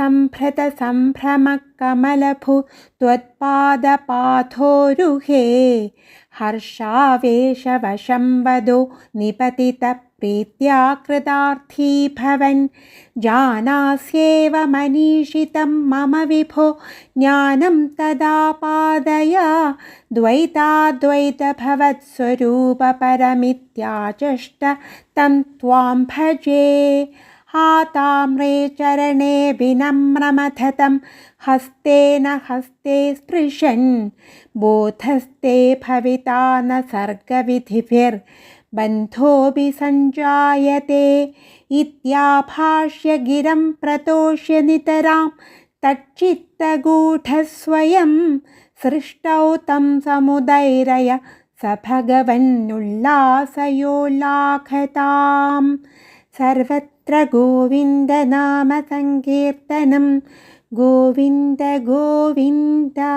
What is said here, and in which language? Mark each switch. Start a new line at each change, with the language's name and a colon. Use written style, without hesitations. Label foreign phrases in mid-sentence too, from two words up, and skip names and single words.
Sanskrit: സംഭ്രമകമലഭു ത്വത്പാദപാഥോരുഹേ ഹർഷാവേശവശം വദോ നിപതിത പ്രീത്യാ കൃതാർത്ഥീ ഭവൻ ജാനാസ്യേവ മനീഷിതം മമ വിഭോ ജ്ഞാനം തദാ പാദയ ദ്വൈതാദ്വൈതഭവത്സ്വരൂപപരമിത്യാചഷ്ട തം ത്വാം ഭജേ हाताम्रे चरणे विनम्रमथतं हस्तेन हस्ते स्पृशन् बोधस्ते भविता न सर्गविधिभिर्बन्धोऽपि सञ्जायते इत्याभाष्य गिरं प्रतोष्य नितरां तच्चित्तगूढस्वयं सृष्टौ तं समुदैरय स भगवन्नुल्लासयोल्लाखतां सर्वत्र गोविन्दनामसङ्कीर्तनं गोविन्द गोविन्द।